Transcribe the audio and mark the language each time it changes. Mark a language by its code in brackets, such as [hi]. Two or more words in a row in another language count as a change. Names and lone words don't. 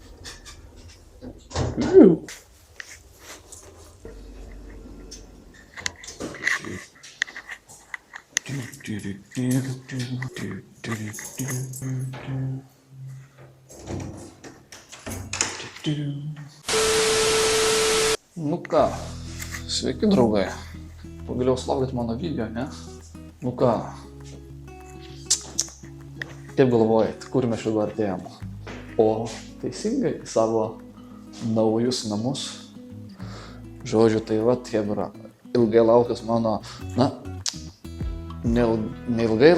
[lt] Ooh. Du, du, du, du, du, du, du, du, du. Nu ką, sveiki draugai, pagaliau sulaukėt mano video, ne? Nu ką, kaip galvojat, kur mes dabar artėjom? O teisingai, į savo naujus namus. Žodžiu, tai va, chebra, ilgai lauktas mano, na, neilgai